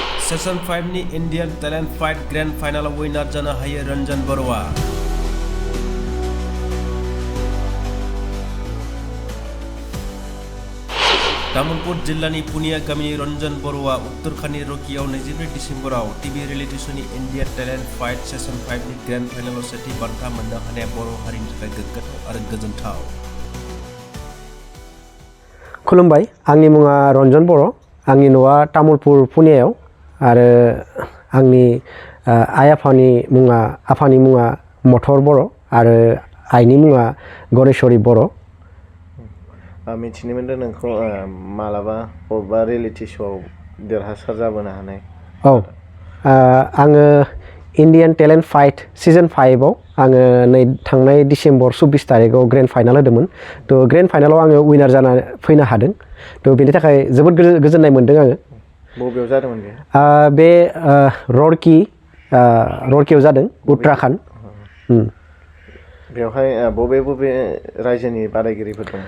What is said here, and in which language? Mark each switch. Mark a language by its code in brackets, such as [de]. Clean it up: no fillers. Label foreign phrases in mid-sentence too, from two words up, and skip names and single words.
[brx] सेशन 5 नि इंडियन टैलेंट फाइट [en] grand final winner [brx] जानो हायो रनजन बर'आ। तामुलपुर जिल्लानि पुनिया गामिनि रनजन बर'आ उत्तराखंडनि र'कीआव 22 डिसेम्बराव [en] TV reality [brx] श'नि इंडियन टैलेंट फाइट सेशन 5 नि [en] grand finalao [brx] सेथि बान्था मोननो हानाया बर' हारिनि थाखाय गोग्गाथाव आरो गोजोनथाव। खुलुमबाय, आंनि मुङा रनजन बर', आंनि न'आ तामुलपुर पुनियायाव आरो आंनि आइ आफानि मुङा मथर बर' आरो आइनि मुङा गणेशवरी बर'। मिथिनो मोनदों नोंखौ मालाबा बबेबा [en] reality show'ao [brx] देरहासार जाबोनो हानाय। औ, आङो इंडियन टैलेंट फाइट सीजन 5 आव आङो नै थांनाय डिसेम्बर 24 तारिखआव ग्रेन्ड फाइनाल होदोंमोन। थ' [en] grand finalao [brx] आङो विनार जाना फैनो हादों। थ' बेनि थाखाय जोबोद गोजोननाय मोनदों आङो। बबेयाव जादोंमोन बे र'रकीआव जादों, उत्तराखंड। बेवहाय बबे रायजोनि बादायगिरिफोर दं?